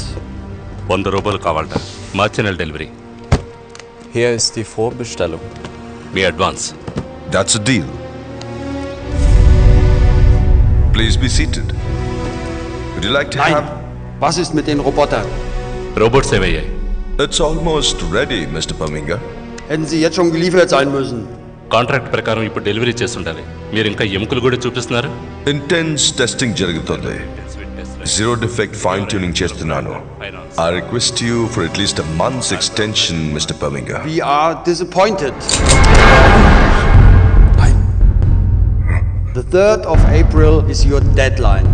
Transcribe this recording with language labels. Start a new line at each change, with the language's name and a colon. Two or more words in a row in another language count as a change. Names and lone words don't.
Telugu: 100 రూపాయలు కావాలట. మార్చి నెల డెలివరీ.
German: Hier ist die Vorbestellung.
Telugu: మీ అడ్వాన్స్.
English: That's a deal. Please be seated. Would you like to
German: Nein.
English: have...
German: Was ist mit den Robotern?
Telugu: రోబోట్స్ ఏమయ్యాయి?
English: It's almost ready, Mr. Parminga.
German: Hätten sie jetzt schon geliefert sein müssen.
Telugu: కాంట్రాక్ట్ ప్రకారం ఇప్పుడు డెలివరీ చేస్తుండాలి. మీరు ఇంకా ఎముకలు కూడా చూపిస్తున్నారు.
English: Intense testing జరుగుతుంది. Zero defect fine tuning చేస్తున్నాను. I request you for at least a month's extension, Mr. Parminga. We are disappointed. The 3rd of April is your deadline.